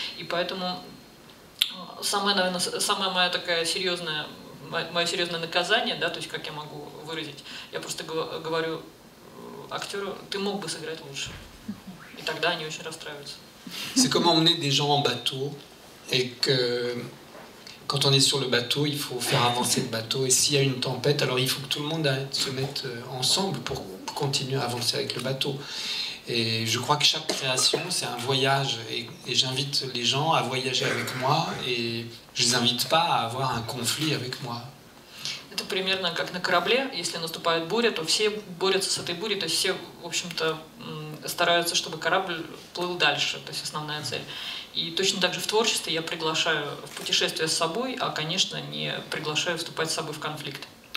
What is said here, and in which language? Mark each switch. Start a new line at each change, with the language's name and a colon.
Russian: И поэтому самое мое такое серьезное наказание, да, то есть как я могу выразить, я просто говорю актеру: ты мог бы сыграть лучше. И тогда они очень расстраиваются.
French: C'est comme emmener des gens en bateau, et que quand on est sur le bateau, il faut faire avancer le bateau, et s'il y a une tempête, alors il faut que tout le monde se mette ensemble pour continuer à avancer avec le bateau. Et je crois que chaque création, c'est un voyage, et j'invite les gens à voyager avec moi, et je les invite pas à avoir un conflit avec moi.
Russian: Это примерно как на корабле. Если наступает буря, то все борются с этой бурей, то есть все, в общем-то, стараются, чтобы корабль плыл дальше, то есть основная цель. И точно так же в творчестве я приглашаю в путешествие с собой, а, конечно, не приглашаю вступать с собой в конфликт.